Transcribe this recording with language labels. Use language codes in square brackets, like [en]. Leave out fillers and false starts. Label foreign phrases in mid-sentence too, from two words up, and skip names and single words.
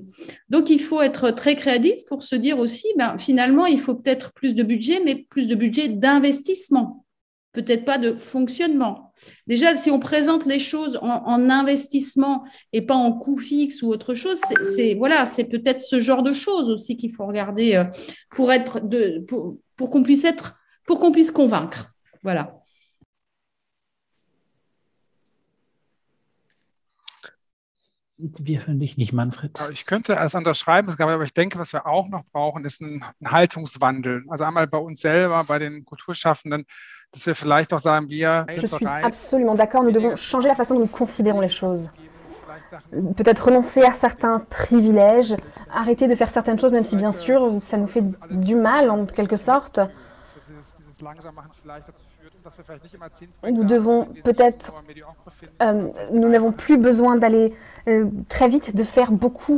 [fr] Donc, il faut être très créatif pour se dire aussi, finalement, il faut peut-être plus de budget, mais plus de budget d'investissement, peut-être pas de fonctionnement. Déjà, si on présente les choses en investissement et pas en coût fixe ou autre chose, c'est peut-être ce genre de choses aussi qu'il faut regarder pour qu'on puisse convaincre. Voilà. [de] Wir hören dich nicht, Manfred. Ich könnte es unterschreiben, aber ich denke, was wir auch noch brauchen, ist ein Haltungswandel. Also einmal bei uns selber, bei den Kulturschaffenden, dass wir vielleicht auch sagen, wir... [fr] Je suis absolument d'accord, nous devons changer la façon dont nous considérons les choses. Peut-être renoncer à certains privilèges, arrêter de faire certaines choses, même si bien sûr ça nous fait du mal en quelque sorte. Nous devons peut-être, nous n'avons plus besoin d'aller très vite, de faire beaucoup.